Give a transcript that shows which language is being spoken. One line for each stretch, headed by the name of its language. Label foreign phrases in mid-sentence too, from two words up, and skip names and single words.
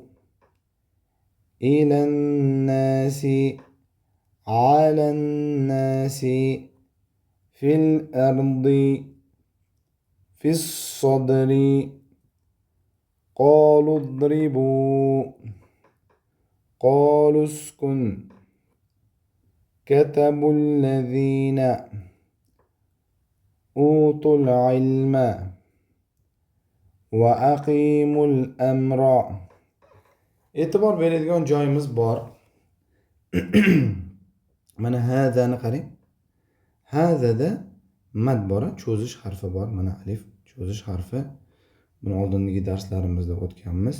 Arabic: إلى الناس على الناس في الأرض في الصدر قالوا اضربوا قالوا اسكن كتبوا الذين أوتوا العلم وأقيموا الأمر.
Uzbek: E'tibor beradigan joyimiz bor. Mana hadani qarang. Hadada mad bor, cho'zish harfi bor. Mana alif cho'zish harfi. Buni oldingi darslarimizda o'tganmiz.